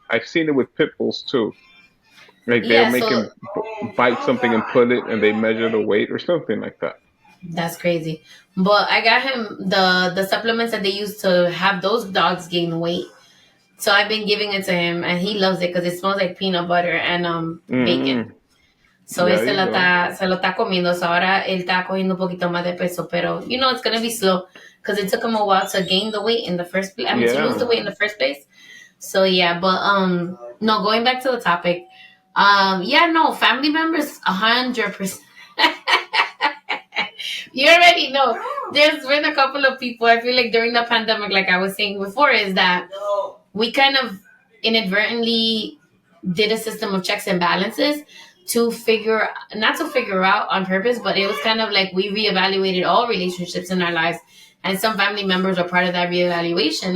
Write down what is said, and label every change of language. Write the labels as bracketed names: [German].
[English] I've seen it with pit bulls too. Like they'll make him bite something and pull it, and they measure the weight or something like that. That's crazy. But I got him the supplements that they use to have those dogs gain weight. So I've been giving it to him, and he loves it because it smells like peanut butter and bacon. [Spanish] So él se lo está comiendo. So ahora él está cogiendo un poquito más de peso. [English] Pero, it's going to be slow because it took him a while to gain the weight in the first place. To lose the weight in the first place. So yeah, but no, going back to the topic. Yeah, no, family members, 100%. You already know. There's been a couple of people. I feel like during the pandemic, like I was saying before, is that we kind of inadvertently did a system of checks and balances to figure, not to figure out on purpose, but it was kind of like we reevaluated all relationships in our lives, and some family members are part of that reevaluation.